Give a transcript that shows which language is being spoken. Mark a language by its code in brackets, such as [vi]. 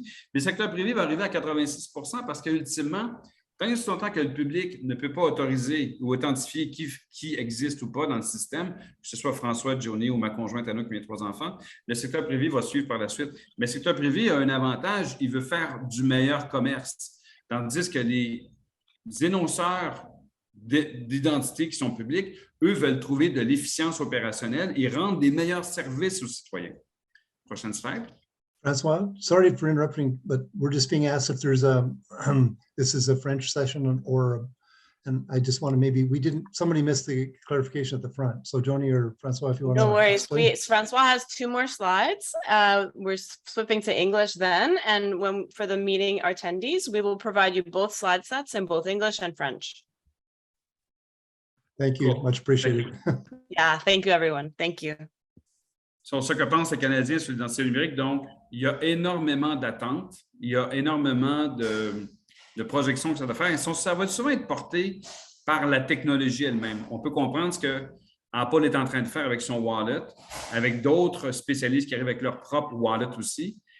[fr] Mais le secteur privé va arriver à 86 parce qu'ultimement, tant et aussi longtemps que le public ne peut pas autoriser ou authentifier qui existe ou pas dans le système, que ce soit François, Johnny ou ma conjointe Anouk, mes 3 enfants, le secteur privé va suivre par la suite. Mais le secteur privé a un avantage, il veut faire du meilleur commerce. Tandis que les énonceurs d'identité qui sont publics, eux veulent trouver de l'efficience opérationnelle et rendre des meilleurs services aux citoyens. Prochaine slide. [en] Francois, sorry for interrupting, but we're just being asked if there's this is a French session and I just want to somebody missed the clarification at the front. So Joni or Francois, if you want to. No worries. Francois has 2 more slides. We're flipping to English then. And for the meeting attendees, we will provide you both slide sets in both English and French. Thank you. Much appreciated. Yeah, thank you, everyone. Thank you. [fr] Sur ce que pensent les Canadiens sur l'identité numérique, donc, il y a énormément d'attentes, il y a énormément de projections que ça doit faire. Et ça va souvent être porté par la technologie elle-même. On peut comprendre ce que Apple est en train de faire avec son wallet, avec d'autres spécialistes qui arrivent avec leur propre wallet aussi.